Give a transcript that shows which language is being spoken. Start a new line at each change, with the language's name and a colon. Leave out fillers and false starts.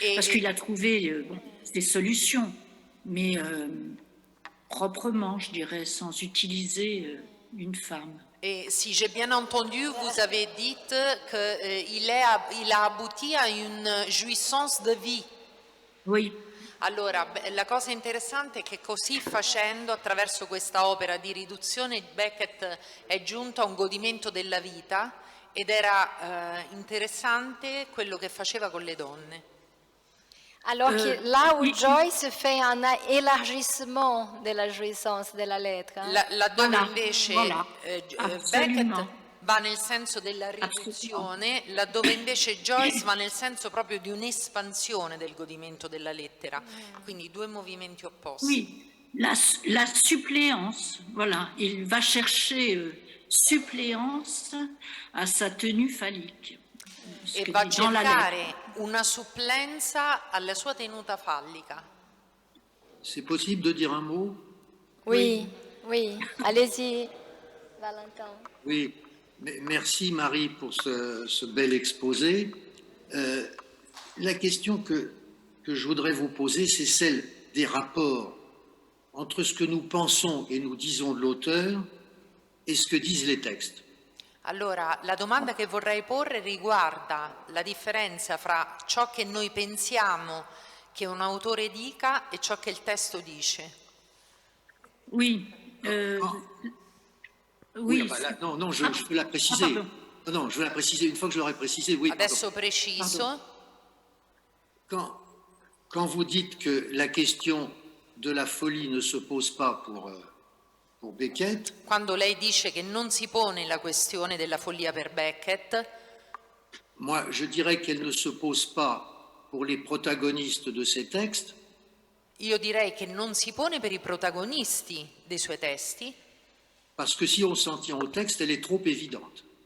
French: Parce qu'il a trouvé des solutions, mais proprement, je dirais, sans utiliser une femme. Et si j'ai bien entendu, vous avez dit qu'il a abouti à une jouissance de vie. Oui.
Italian: Allora, la cosa interessante è che così facendo, attraverso questa opera di riduzione, Beckett è giunto a un godimento della vita ed era interessante quello che faceva con le donne.
French: Alors que là où Joyce fait un élargissement de la jouissance de la lettre.
Italian: Laddove invece Beckett va nel senso della riduzione, laddove invece Joyce va nel senso proprio di un'espansione del godimento della lettera, quindi due movimenti opposti.
French: Oui, la suppléance, voilà, il va chercher suppléance à sa tenue phallique.
Italian: E va a cercare una supplenza alla sua tenuta fallica.
French: C'est possible de dire un mot? Oui, oui. Allez-y, Valentin. Oui, merci Marie pour ce bel exposé. La question que je voudrais vous poser, c'est celle des rapports entre ce que nous pensons et nous disons de l'auteur et ce que disent les textes.
Italian: Allora, la domanda che vorrei porre riguarda la differenza fra ciò che noi pensiamo che un autore dica e ciò che il testo dice.
French: Oui. Oui, bah là, non, je peux la préciser. Non, je veux la préciser. Une fois que je l'aurai précisé, oui.
Italian: Adesso preciso.
French: Quand vous dites que la question de la folie ne se pose pas pour Beckett.
Italian: Quando lei dice che non si pone la questione della follia per Beckett.
French: Moi, je dirais qu'elle ne se pose pas pour les protagonistes de ces textes.
Italian: Io direi che non si pone per i protagonisti dei suoi testi.
French: Parce que si on s'en tient au texte, elle est trop évidente.